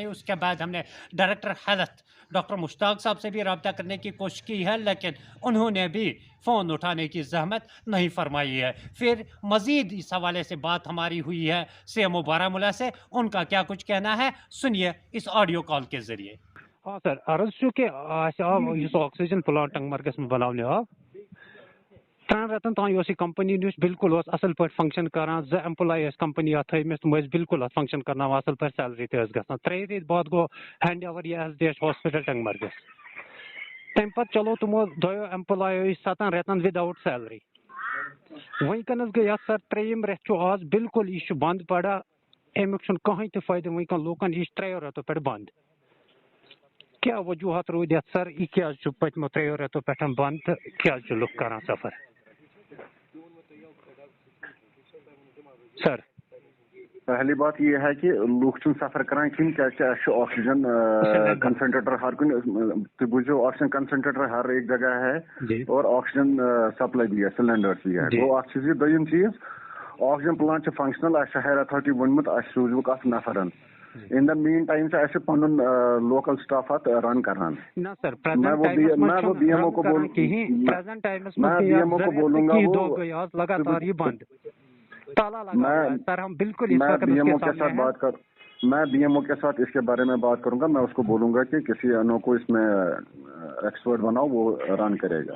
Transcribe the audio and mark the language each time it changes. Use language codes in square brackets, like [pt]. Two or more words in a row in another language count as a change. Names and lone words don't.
[ur] اس کے بعد ہم نے ڈائریکٹر ہیلتھ ڈاکٹر مشتاق صاحب سے بھی رابطہ کرنے کی کوشش کی ہے، لیکن انہوں نے بھی فون اٹھانے کی زحمت نہیں فرمائی ہے. پھر مزید اس حوالے سے بات ہماری ہوئی ہے CMO بارہمولہ سے، ان کا کیا کچھ کہنا ہے سنیے اس آڈیو کال کے ذریعے. [ks] ہاں سر، عرض چونکہ آکسیجن پلانٹ ٹنگمرگس میں بنانے 3 رٮ۪تن تام یۄس یہِ کمپنی نِش بالکل اوس اصل پٲٹھۍ فنکشن کران 2 ایمپلائی ٲسۍ کمپنی اتھ تھٲومٕتۍ تِم ٲسۍ بالکل اتھ فنکشن کرناوان اصل پٲٹھۍ سیلری تہِ ٲس گژھان 3 رٮ۪تۍ بعد گوٚو [en] hand over [ks] یہِ ایس ڈی ایچ ہاسپٹل ٹنگمرگس تمہِ پتہٕ چلو تِمو 2 ایمپلایو 7 رٮ۪تن [en] without salary [ks] وٕنکٮ۪نس گٔے یتھ سر 3یِم رٮ۪تھ چھُ آز بالکل یہِ چھُ بند پڑا امیُک چھُنہٕ کٕہٕنۍ تہِ فٲیدٕ وٕنکٮ۪ن لوٗکن یہِ چھُ 3 رٮ۪تو پٮ۪ٹھ بند کیٛاہ وجوٗہات روٗدۍ یتھ سر یہِ کیٛازِ چھُ پٔتمو 3 رٮ۪تو پٮ۪ٹھ بند تہٕ کیٛازِ چھِ لُکھ کران سفر سر [ur] پہلی بات یہ ہے کہ لوگ [ks] سفر کران کھین کیا [en] oxygen concentrator [ks] ہر کن بوجھو [en] oxygen concentrator [ur] ہر ایک جگہ ہے اور آکسیجن سپلائی بھی ہے سلینڈر بھی ہے [ks] گو اخ چیز دویم چیز آکسیجن پلانٹ فنکشنل [en] higher authority [ks] ونمت سوزوک ات نفرن [en] in the meantime [ks] سے پن [en] local staff [ks] ات رن کران [ur] میں وہ بی ایم او کو بولوں گا وہ میں بی ایم او کے ساتھ اس کے بارے میں بات کروں گا میں اس کو بولوں گا کہ کسی انو کو اس میں ایکسپرٹ بناؤ وہ رن کرے گا